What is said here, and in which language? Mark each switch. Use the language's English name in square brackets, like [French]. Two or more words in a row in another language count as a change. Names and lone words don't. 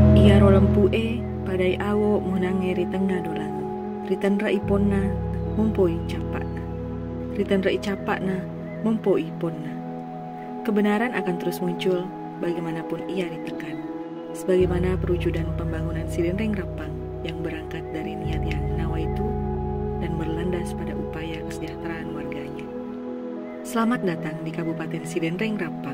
[Buginese] Biaro lempue padai awo munangeri tengah dolang. Ritan rai ponna mumpoi capakna. Ritan rai capakna mumpoi ponna. [Indonesian] Kebenaran akan terus muncul bagaimanapun ia ditekan. Sebagaimana perwujudan pembangunan Sidenreng Rapang yang berangkat dari niat yang nawaitu dan berlandas pada upaya kesejahteraan warganya. Selamat datang di Kabupaten Sidenreng Rapang.